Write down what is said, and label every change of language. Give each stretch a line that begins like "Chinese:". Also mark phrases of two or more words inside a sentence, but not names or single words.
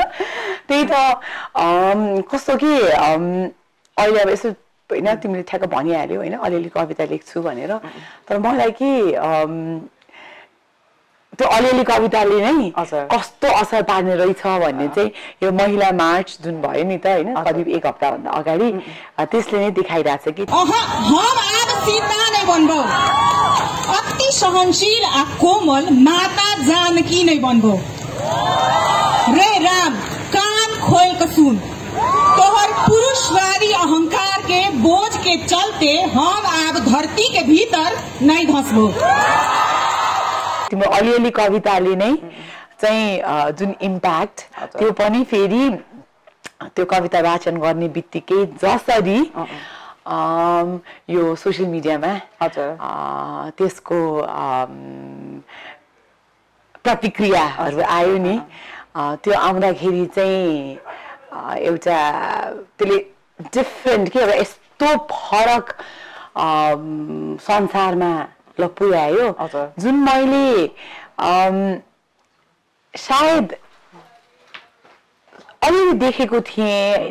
Nepali: त्यही त कस्तो कि अहिले अब यसो होइन तिमीले ठ्याक्क भनिहाल्यौ होइन अलिअलि कविता लेख्छु भनेर, तर मलाई कि त्यो अलिअलि कविताले नै कस्तो असर पार्ने रहेछ भन्ने चाहिँ यो महिला मार्च जुन भयो नि त होइन करिब 1 हप्ताभन्दा अगाडि त्यसले नै देखाइरहेछ कि
Maithili: अति सहनशील आ कोमल माता जानकी नै बन्भो। रे राम कान खोल कर सुन, तोहर पुरुषवादी अहंकार के बोझ के चलते हम अब धरती के भीतर नहीं धसबो।
Nepali: तिम्रो अलिअलि कविताले नै चाहिँ जुन इम्प्याक्ट त्यो पनि फेरि त्यो कविता वाचन गर्ने बित्तिकै जसरी यो सोशल मिडियामा त्यसको प्रतिक्रियाहरू आयो नि, त्यो आउँदाखेरि चाहिँ एउटा त्यसले डिफ्रेन्ट के अब यस्तो फरक संसारमा पुर्यायो जुन मैले सायद अलि देखेको थिएँ होइन।